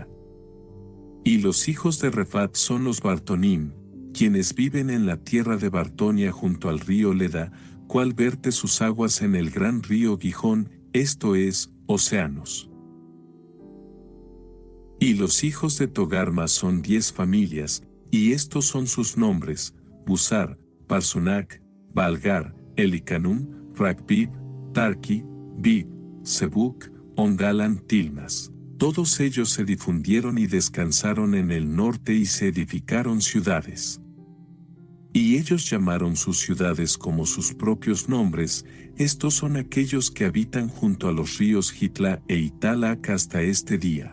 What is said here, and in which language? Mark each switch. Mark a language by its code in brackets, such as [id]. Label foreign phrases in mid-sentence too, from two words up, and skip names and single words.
[es] Y los hijos de Refat son los Bartonim, quienes viven en la tierra de Bartonia junto al río Leda, cual verte sus aguas en el gran río Gijón, esto es, océanos. Y los hijos de Togarma son 10 familias, y estos son sus nombres: Busar, Parsunac, Balgar, Elicanum, Ragbib, Tarki, Bib, Sebuc, Ongalan, Tilmas. Todos ellos se difundieron y descansaron en el norte y se edificaron ciudades. Y ellos llamaron sus ciudades como sus propios nombres. Estos son aquellos que habitan junto a los ríos Jitla e Italac hasta este día.